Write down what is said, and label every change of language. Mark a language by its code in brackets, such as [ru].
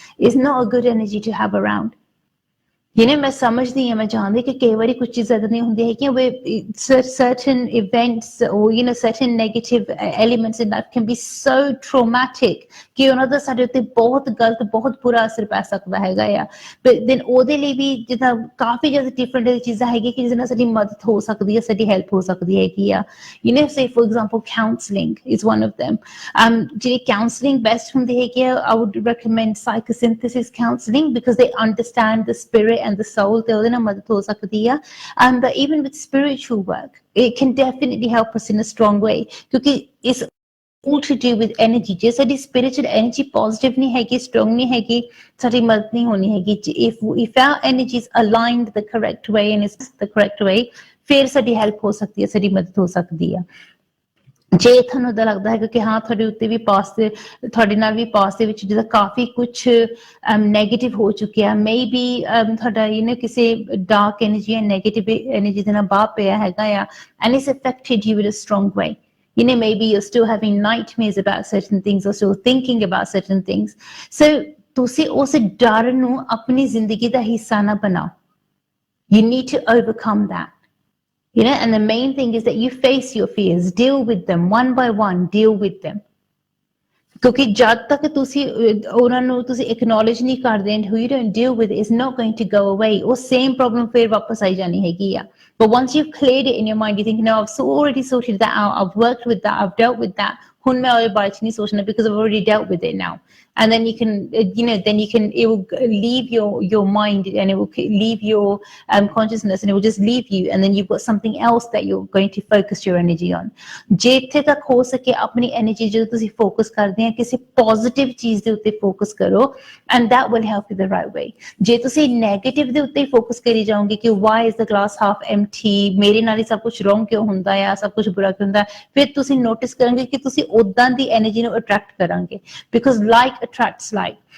[en] It's not a good energy to have around. [pa] ਮੈਂ ਸਮਝਦੀ ਹਾਂ, ਮੈਂ ਜਾਣਦੀ ਕਿ ਕਈ ਵਾਰੀ ਕੁਝ ਚੀਜ਼ਾਂ ਏਦਾਂ ਦੀਆਂ ਹੁੰਦੀਆਂ ਹੈਗੀਆਂ [en] where certain events or certain negative elements in life can be so traumatic [pa] ਕਿ ਉਹਨਾਂ ਦਾ ਸਾਡੇ ਉੱਤੇ ਬਹੁਤ ਗਲਤ, ਬਹੁਤ ਬੁਰਾ ਅਸਰ ਪੈ ਸਕਦਾ ਹੈਗਾ ਆ। [en] but then [pa] ਉਹਦੇ ਲਈ ਵੀ ਜਿੱਦਾਂ ਕਾਫੀ ਜ਼ਿਆਦਾ ਡਿਫਰੈਂਟ ਚੀਜ਼ਾਂ ਹੈਗੀਆਂ ਕਿ ਜਿਹਦੇ ਨਾਲ ਸਾਡੀ ਮਦਦ ਹੋ ਸਕਦੀ ਹੈ, ਸਾਡੀ ਹੈਲਪ ਹੋ ਸਕਦੀ ਹੈਗੀ ਆ। [en] say for example counselling is one of them. [pa] ਜਿਹੜੀ counselling best ਹੁੰਦੀ ਹੈਗੀ ਆ, [en] I would recommend psychosynthesis counselling, because they understand the spirit and the soul, [pa] ਤੇ ਉਹਦੇ ਨਾਲ ਮਦਦ ਹੋ ਸਕਦੀ ਆ। [en] But even with spiritual work, it can definitely help us in a strong way, [pa] ਕਿਉਂਕਿ [en] it's all to do with energy. [pa] ਜੇ ਸਾਡੀ spiritual energy positive ਨਹੀਂ ਹੈਗੀ, strong ਨਹੀਂ ਹੈਗੀ, ਸਾਡੀ ਮਦਦ ਨਹੀਂ ਹੋਣੀ ਹੈਗੀ। [en] if our energy is aligned the correct way and is the correct way, [pa] ਫਿਰ ਸਾਡੀ ਹੈਲਪ ਹੋ ਸਕਦੀ ਹੈ, ਸਾਡੀ ਮਦਦ ਹੋ ਸਕਦੀ ਆ। ਜੇ ਤੁਹਾਨੂੰ ਏਦਾਂ ਲੱਗਦਾ ਹੈਗਾ ਕਿ ਹਾਂ ਤੁਹਾਡੇ ਉੱਤੇ ਵੀ ਤੁਹਾਡੇ ਨਾਲ ਵੀ ਪਾਸਟ ਦੇ ਵਿੱਚ ਜਿਹਦਾ ਕਾਫੀ ਕੁਛ ਨੈਗੇਟਿਵ ਹੋ ਚੁੱਕਿਆ, ਮੇਬੀ ਤੁਹਾਡਾ ਕਿਸੇ ਡਾਰਕ ਐਨਰਜੀ ਜਾਂ ਨੈਗੇਟਿਵ ਐਨਰਜੀ ਦੇ ਨਾਲ ਬਾਹ ਪਿਆ ਹੈਗਾ ਆ, [en] and it's affected you in a strong way. Maybe you're still having nightmares about certain things or still thinking about certain things. [pa] So ਤੁਸੀਂ ਉਸ ਡਰ ਨੂੰ ਆਪਣੀ ਜ਼ਿੰਦਗੀ ਦਾ ਹਿੱਸਾ ਨਾ ਬਣਾਓ. [en] You need to overcome that. And the main thing is that you face your fears, deal with them one by one, deal with them. [pa] ਕਿਉਂਕਿ ਜਦ ਤੱਕ ਤੁਸੀਂ ਉਹਨਾਂ ਨੂੰ ਤੁਸੀਂ acknowledge ਨਹੀਂ ਕਰਦੇ [en] and who you don't deal with is not going to go away, [pa] ਉਹ same problem ਫਿਰ ਵਾਪਸ ਆਈ ਜਾਣੀ ਹੈਗੀ ਆ। [en] But once you've cleared it in your mind, you think, no, I've already sorted that out, I've worked with that, I've dealt with that, [pa] ਹੁਣ ਮੈਂ ਉਹਦੇ ਬਾਰੇ ਚ ਨਹੀਂ ਸੋਚਣਾ, [en] because I've already dealt with it now. And then you can, it will leave your mind, and it will leave your consciousness, and it will just leave you, and then you've got something else that you're going to focus your energy on. [pa] ਜੇ ਇੱਥੇ ਤੱਕ ਹੋ ਸਕੇ ਆਪਣੀ energy ਜਦੋਂ ਤੁਸੀਂ focus ਕਰਦੇ ਆ ਕਿਸੇ positive ਚੀਜ਼ ਦੇ ਉੱਤੇ focus ਕਰੋ, [en] and that will help you the right way. [pa] ਜੇ ਤੁਸੀਂ negative ਦੇ ਉੱਤੇ focus ਕਰੀ ਜਾਓਗੇ ਕਿ [en] why is the glass half empty, [pa] ਮੇਰੇ ਨਾਲ ਹੀ ਸਭ ਕੁਝ wrong ਕਿਉਂ ਹੁੰਦਾ ਆ, ਸਭ ਕੁਝ ਬੁਰਾ ਕਿਉਂ ਹੁੰਦਾ, ਫਿਰ ਤੁਸੀਂ notice ਕਰੋਗੇ ਕਿ ਤੁਸੀਂ ਉਦਾਂ ਦੀ energy ਨੂੰ attract ਕਰਾਂਗੇ, [en] because like attracts like.